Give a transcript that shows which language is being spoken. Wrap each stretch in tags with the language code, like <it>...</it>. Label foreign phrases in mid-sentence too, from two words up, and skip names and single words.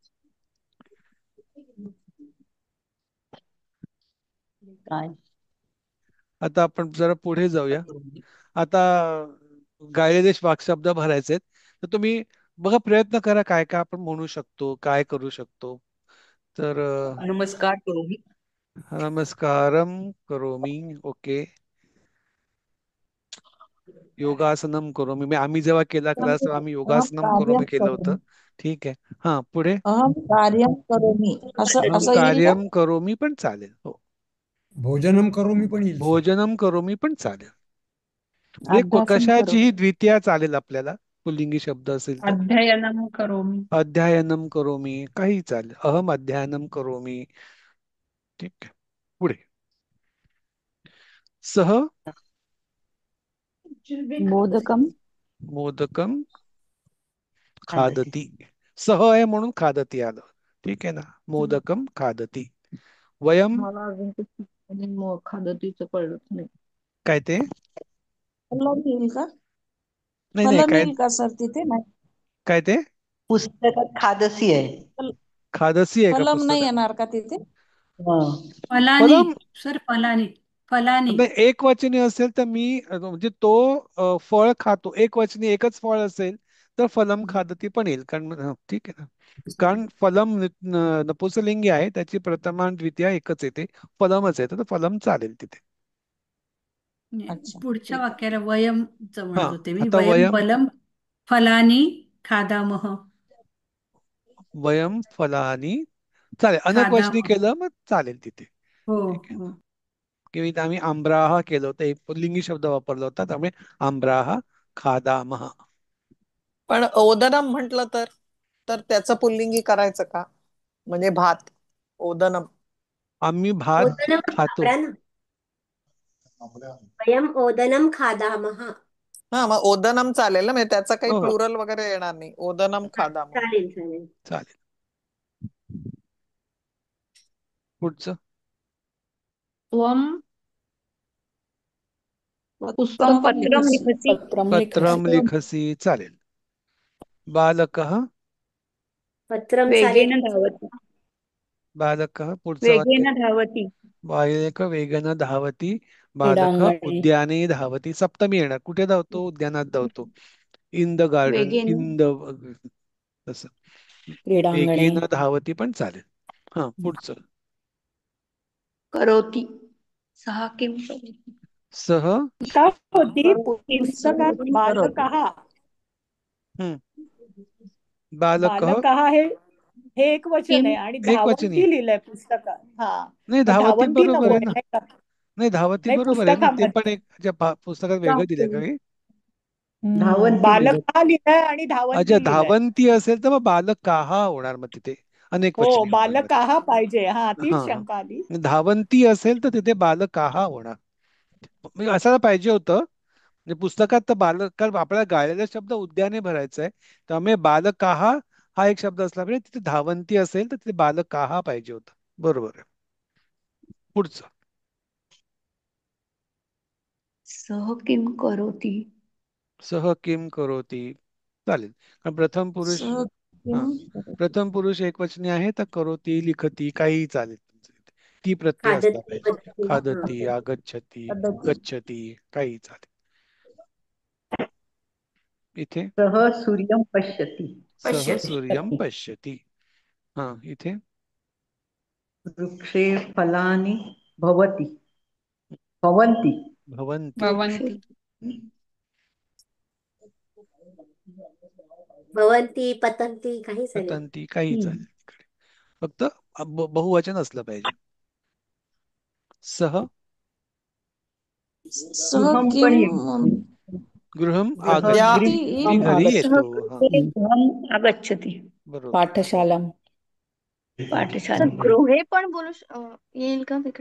<mr>काय आता आपण जरा पुढे जाऊया. आता गायलेले वाक्शब्द भरायचे आहेत, तर तुम्ही बघा प्रयत्न करा काय काय आपण म्हणू शकतो, काय करू शकतो. तर</mr> <sa>नमस्कार करोमी. नमस्कारम करोमी. ओके. योगासनम करोमी.</sa> <mr>आम्ही जेव्हा केला क्लास तेव्हा आम्ही</mr> <sa>अहम योगासनम कार्यम करोमी</sa> <mr>केलं होतं.</mr> <sa>करोमि.</sa> <mr>ठीक आहे, हा पुढे</mr> <sa>अहम कार्यम करोमि असं अहम</sa> <mr>असं येईल का?</mr> <sa>कार्यम करोमी</sa> <mr>पण चालेल. हो,</mr> <sa>भोजनम करोमी</sa> <mr>पण येईल सर.</mr> <sa>भोजनम करोमी</sa> <mr>पण चालेल. म्हणजे</mr> <sa>अभ्यासम</sa> <mr>कशाचीही</mr> <sa>करोमि.</sa> <mr>द्वितीया चालेल आपल्याला, पुल्लिंगी शब्द असेल तर.</mr> <sa>अध्ययनम करोमी. अध्ययनम करोमी</sa> <mr>काही चालेल.</mr> <sa>अहम अध्ययनम करोमी.</sa> <mr>ठीक आहे, पुढे सह</mr> <sa>मोदकम मोदकम खादती.</sa> <mr>खादती. सह आहे म्हणून खादती आलं. ठीक आहे ना,</mr> <sa>मोदकम खादती. वयम</sa> <mr>मला अजून ते आणि मग खादतीचं कळलंच नाही. काय ते फलम येईल का? नाही नाही</mr> <sa>फलम</sa> <mr>काय येईल का सर तिथे? नाही, काय ते पुस्तकात खादसी आहे. खादसी आहे का फलम नाही पुस्तकात? येणार का तिथे? हा.</mr> <sa>फलानी. फलम सर फलानी. फलानी.</sa> <mr>नाही, एक वचनी असेल तर मी म्हणजे तो फळ खातो, एक वचनी एकच फळ असेल तर</mr> <sa>फलम खादती</sa> <mr>पण येईल. कारण ठीक आहे ना, कारण फलम नपुंसकलिंगी आहे, त्याची प्रथमा आणि द्वितीया एकच येते, फलमच येतं, तर फलम चालेल तिथे. अच्छा, पुढच्या ठीक आहे. वाक्याला वयमच हा म्हणत होते मी. आता</mr> <sa>वयम वयम फलम फलानी खादामह. वयम फलानी</sa> <mr>चालेल, अनेक वचनी</mr> <sa>खादामह.</sa> <mr>केलं मग चालेल तिथे. हो ठीक आहे, हो. किंवा आम्ही आंब्राहा केलं होतं, एक पुल्लिंगी शब्द वापरला होता, त्यामुळे</mr> <sa>आंब्राहा खादामहा.</sa> <mr>पण ओदनम म्हटलं तर तर त्याचं पुल्लिंगी करायचं का? म्हणजे भात, ओदनम. आम्ही भात</mr> <sa>ओदनम</sa> <mr>खातो. वापरा ना.</mr> <sa>वयम ओदनम खादामः.</sa> <mr>हा, मग ओदनम चालेल ना, म्हणजे त्याचा काही हो हो प्लुरल वगैरे येणार नाही.</mr> <sa>ओदनम खादाम.</sa> <mr>चालेल चालेल. चालेल. पुढचं</mr> <sa>त्वम त्वं पुस्तकं पत्रं लिखसी. लिखसि. पत्रम लिखसी चालेल. बालकः</sa> <mr>पत्रम चालेल.</mr> <sa>वेगेन धावति.</sa> <mr>बालकः पुढचं वाक्य.</mr> <sa>वेगेन धावति. बालक वेगन धावती. बालक क्रीडांगणे. उद्याने धावती.</sa> <mr>सप्तमी येणार, कुठे धावतो? उद्यानात धावतो.</mr> <en>इन द गार्डन,</en> <sa>वेगेन</sa> <en>इन द तसं.</en> <sa>क्रीडांगणे. वेगेन धावती</sa> <mr>पण चालेल. हा पुढचं.</mr> <sa>करोति. सहा किं करोति. सह</sa> <mr>का होती पुस्तकात</mr> <sa>पुस्तकं करोति. बालकहा हम्म बालक</sa> <mr>बालकहा हे एक वचन आहे आणि एक वचनी. धावंती लिहिलंय पुस्तकात. हा, नाही, मग</mr> <sa>धावती धावंती</sa> <mr>बरोबर नको आहे आहे ना. नाही का? नाही, धावती नाही, बरोबर आहे ना, ते पण पुस्तकामध्ये एक पुस्तकात वेगळं दिलंय का काही? बालकहा लिहिलंय आणि अच्छा, धावंती लिहिलंय. धावंती असेल तर मग बालक काहा होणार मग तिथे अनेक हो, वचनी होणार मग ते. बालकहा पाहिजे. हा, हा तीच हा शंका आली. धावंती असेल तर तिथे बालक काहा होणार. म्हणजे असायला पाहिजे होतं. म्हणजे पुस्तकात तर बालक, कारण आपल्याला गाळलेला शब्द उद्याने भरायचा आहे, त्यामुळे बालक काहा हा एक शब्द असला पाहिजे. तिथे धावंती असेल तर तिथे बालक काहा पाहिजे होतं. बरोबर आहे. पुढचं.</mr> <sa>सह किम करोती. सह किम करोती</sa> <mr>चालेल, कारण प्रथम पुरुष.</mr> <sa>सह</sa> <mr>हा,</mr> <sa>किं करोति.</sa> <mr>प्रथम पुरुष एकवचनी आहे तर करोती, लिखती काही चालेल. ती प्रत्यय असला</mr> <sa>खादती</sa> <mr>पाहिजे.</mr> <sa>वदती. खादती, आगच्छती, पद्धती.</sa> <mr>गच्छती काही चालेल. इथे</mr> <sa>सह सूर्यं पश्यति. सह पश्यती. सूर्यम पश्यती.</sa> <mr>हा, इथे</mr> <sa>वृक्षे फलानि भवति भवन्ति. भवंती. वृक्षे भवन्ति. भवंती पतंती</sa> <mr>काही चालेल. पतंती काही हम्म. चालेल तिकडे. फक्त बहुवचन असलं पाहिजे.</mr> <sa>सह सह</sa> <mr>गृहं पण</mr> <sa>किं गृहम गृह आगच्छति, गृहाति</sa> <mr>मी घरी</mr> <sa>आगच्छति.</sa> <mr>येतो. हा,</mr> <sa>गृहम् आगच्छति.</sa> <mr>बरोबर.</mr> <sa>पाठशालां.</sa> <mr>असं</mr> <sa>पाठशाला.</sa> <mr>गृहे पण येईल का तिकडे?</mr>